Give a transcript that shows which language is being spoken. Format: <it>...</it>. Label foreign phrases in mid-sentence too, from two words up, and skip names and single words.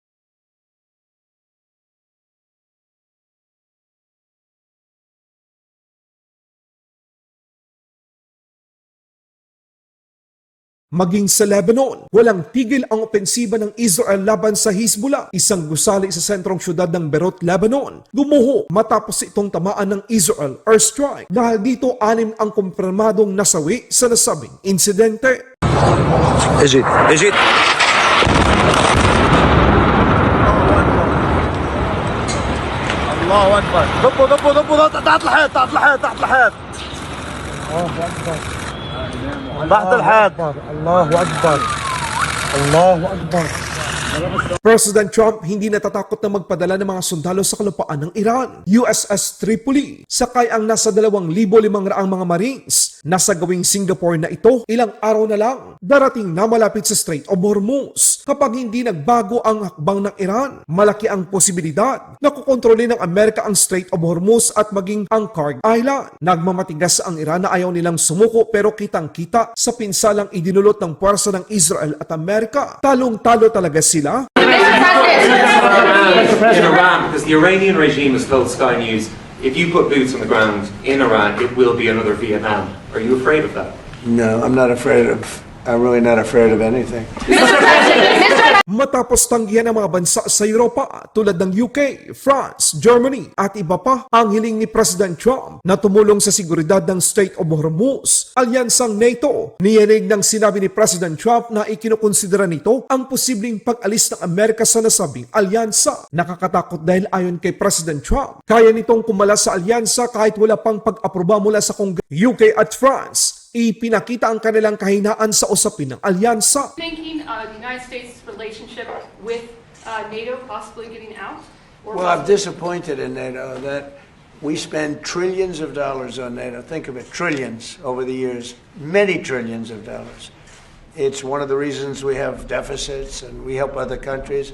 <tl>Maging sa Lebanon, walang tigil ang opensiba ng Israel laban sa Hezbollah, isang gusali sa sentrong syudad ng Beirut, Lebanon. Gumuho matapos itong tamaan ng Israel airstrike. Dahil dito 6 ang kumpirmadong nasawi sa nasabing insidente.</tl> <ar>اجت الله اكبر ضبوا تحت الحيط تحت الحيط تحت الحيط الله اكبر الله اكبر.</ar> <tl>President Trump hindi natatakot na magpadala ng mga sundalo sa kalupaan ng Iran. USS Tripoli, sakay ang nasa 2,500 mga Marines Nasa gawing Singapore na ito, ilang araw na lang, darating na malapit sa Strait of Hormuz. Kapag hindi nagbago ang hakbang ng Iran, malaki ang posibilidad na kukontrolin ng Amerika ang Strait of Hormuz at maging ang Kharg Island. Nagmamatigas ang Iran na ayaw nilang sumuko pero kitang-kita sa pinsalang idinulot ng puwersa ng Israel at Amerika. Talong-talo talaga sila.</tl> <en>In Iran, because the Iranian regime has told Sky News, if you put boots on the ground in Iran, it will be another Vietnam. Are you afraid of that? No, I'm really not afraid of anything.</en> <tl>Matapos tanggihan ng mga bansa sa Europa tulad ng UK, France, Germany at iba pa ang hiling ni President Trump na tumulong sa seguridad ng Strait of Hormuz, alyansang NATO. Niyanig ng sinabi ni President Trump na ikinukonsidera nito ang posibleng pag-alis ng Amerika sa nasabing alyansa. Nakakatakot dahil ayon kay President Trump, kaya nitong kumala sa alyansa kahit wala pang pag-aproba mula sa Kongreso. UK at France ipinakita ang kanilang kahinaan sa usapin ng alyansa.</tl> <en>Thinking the United States' relationship with NATO possibly getting out? Or Well, I'm disappointed in NATO that we spend trillions of dollars on NATO. Think of it, trillions over the years, many trillions of dollars. It's one of the reasons we have deficits and we help other countries.</en>